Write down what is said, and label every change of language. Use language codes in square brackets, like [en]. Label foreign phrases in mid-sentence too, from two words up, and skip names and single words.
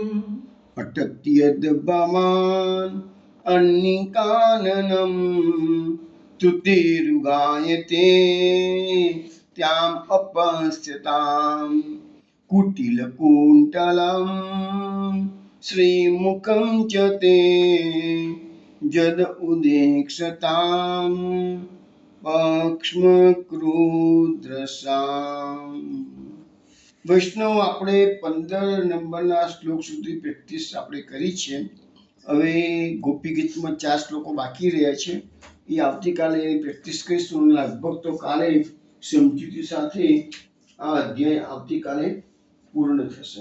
[sa] अटति यद्भवान् अन्निकाननं त्रुटिर्युगायते त्वाम् अपश्यताम् कुटिलकुण्टलं श्रीमुखं च ते जड उदीक्षतां [gu] पक्ष्मकृदृशाम् વૈષ્ણવ આપણે 15 નંબરના શ્લોક સુધી પ્રેક્ટિસ આપણે કરી છે. હવે ગોપી ગીતમાં 4 શ્લોકો બાકી રહ્યા છે. એ આવતીકાલે એની પ્રેક્ટિસ કરીશું. લગભગ તો કાલે સમજૂતી સાથે આ અધ્યાય આવતીકાલે પૂર્ણ થશે.